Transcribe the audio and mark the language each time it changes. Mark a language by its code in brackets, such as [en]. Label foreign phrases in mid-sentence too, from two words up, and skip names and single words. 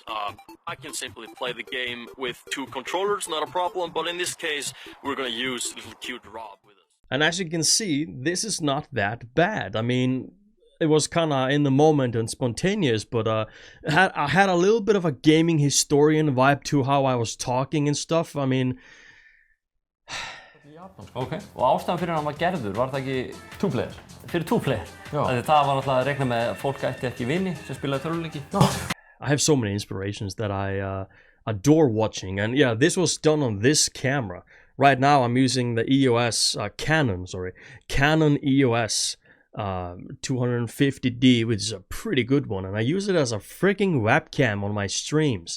[en] I can simply play the game with 2 controllers, not a problem, but in this case, we're gonna use little cute Rob with us. And as you can see, this is not that bad. I mean, it was kind of in the moment and spontaneous, but I had a little bit of a gaming historian vibe to how I was talking and stuff. I mean... [is] Ok, og ástæðan fyrir hann var gerður, var það ekki 2-player? Fyrir 2-player? Já. Það var náttúrulega að rekna með að fólk ætti ekki vini sem spilaði tölvuleiki. [en] I have so many inspirations that I adore watching, and yeah, this was done on this camera. Right now I'm using the EOS, Canon EOS 250D, which is a pretty good one, and I use it as a freaking webcam on my streams.